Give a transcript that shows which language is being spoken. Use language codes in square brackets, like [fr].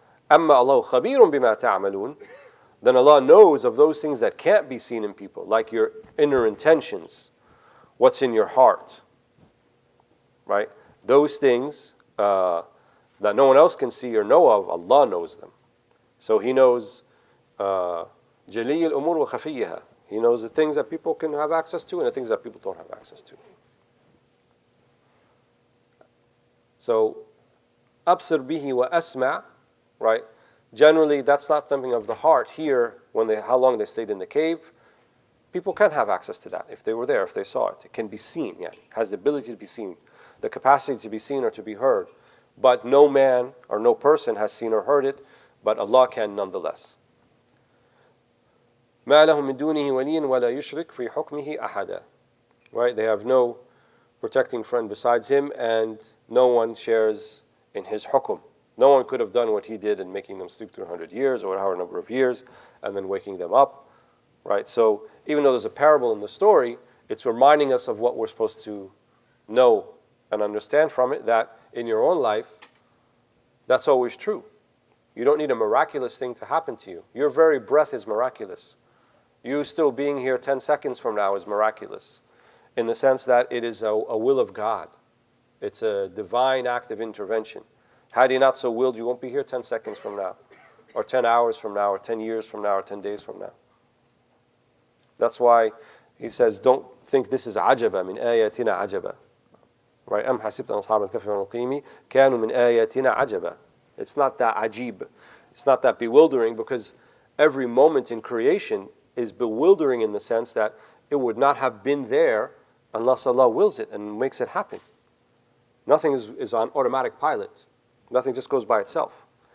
[ar] Amma Allahu khabirun bima ta'amalun, [en] then Allah knows of those things that can't be seen in people, like your inner intentions, what's in your heart. Right? Those things that no one else can see or know of, Allah knows them. So He knows [ar] جَلِيُّ الْأُمُورِ وَخَفِيِّهَا. [en] He knows the things that people can have access to and the things that people don't have access to. So, [ar] أبصر به وأسمع, [en] right? Generally, that's not something of the heart. Here, how long they stayed in the cave, people can have access to that if they were there, if they saw it. It can be seen, yeah. It has the ability to be seen, the capacity to be seen or to be heard. But no man or no person has seen or heard it, but Allah can nonetheless. [ar] ما لهم من دونه ولي ولا يشرك في حكمه أحدا. [en] Right? They have no protecting friend besides Him, and no one shares in His hukum. No one could have done what He did in making them sleep 300 years or however number of years, and then waking them up. Right? So even though there's a parable in the story, it's reminding us of what we're supposed to know and understand from it, that in your own life, that's always true. You don't need a miraculous thing to happen to you. Your very breath is miraculous. You still being here 10 seconds from now is miraculous, in the sense that it is a will of God. It's a divine act of intervention. Had He not so willed, you won't be here 10 seconds from now, or 10 hours from now, or 10 years from now, or 10 days from now. That's why He says, don't think this is [ar] ajaba min ayatina ajaba. [en] Right? [ar] أم حسبت أن أصحاب الكهف والرقيم كانوا من آياتنا عجبا. [en] It's not that ajib. It's not that bewildering, because every moment in creation is bewildering in the sense that it would not have been there unless Allah wills it and makes it happen. Nothing is on automatic pilot. Nothing just goes by itself.